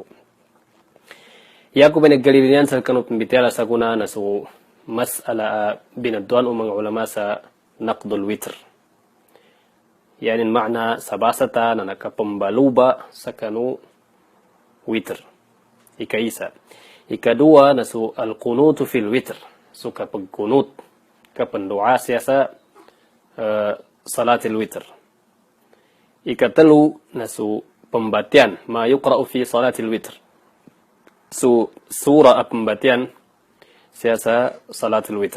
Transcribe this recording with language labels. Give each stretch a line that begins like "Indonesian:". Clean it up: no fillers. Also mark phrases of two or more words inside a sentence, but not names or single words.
Maguindanaon: Iya ko pinaggalilian sa kanu bitela sa guna na so mas'ala binadduan o mga ulama sa
Arabic: naqdul witr.
Maguindanaon: Yanin makna sa basata na nakapambaluba sa kanu witr. Ika-isa. Ikadua na su
Arabic: al-qunutu fil witr.
Maguindanaon: So kapag kunut, kapag dua siya sa
Arabic: salatil witr.
Maguindanaon: Ikatalu na su pembatian,
Arabic: ma yuqra'u fi salatil witr.
Maguindanaon: So surah pembatian siya sa
Arabic: salatil witr.